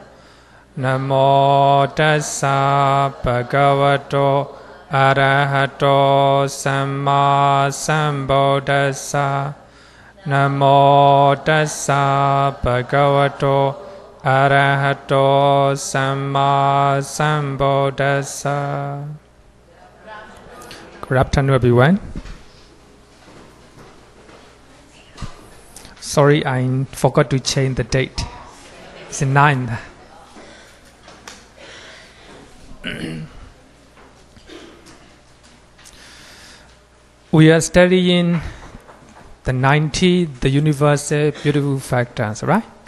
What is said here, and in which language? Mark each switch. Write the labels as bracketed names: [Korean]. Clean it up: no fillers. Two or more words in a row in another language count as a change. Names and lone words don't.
[Pali] Namo tassa bhagavato arahato samma sambuddhassa. Namo tassa bhagavato arahato samma sambuddhassa. [English] Good afternoon, everyone. Sorry, I forgot to change the date. It's the 9th. We are studying the 90, the universal beautiful factors, right?